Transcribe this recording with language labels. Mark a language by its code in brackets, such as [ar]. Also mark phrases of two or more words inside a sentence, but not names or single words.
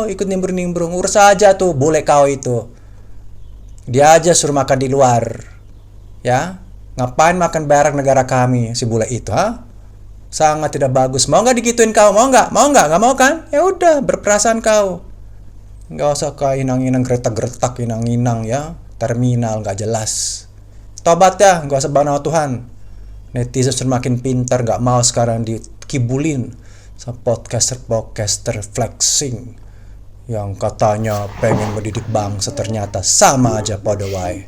[id] Ikut nimbrung-nimbrung. Urus aja tuh, boleh kau itu. Dia aja suruh makan di luar. Ya? Ngapain makan barang negara kami, si bule itu, ha? Sangat tidak bagus. Mau nggak digituin kau? Mau nggak? Mau nggak? Nggak mau kan? Ya udah, berperasaan kau. Nggak usah kau inang-inang, gretak-gretak, inang-inang ya. Terminal nggak jelas. Tobat ya, nggak usah bawa nama Tuhan. Netizen sudah makin pintar, nggak mau sekarang dikibulin sama podcaster flexing yang katanya pengen mendidik bangsa, ternyata sama aja pada wae.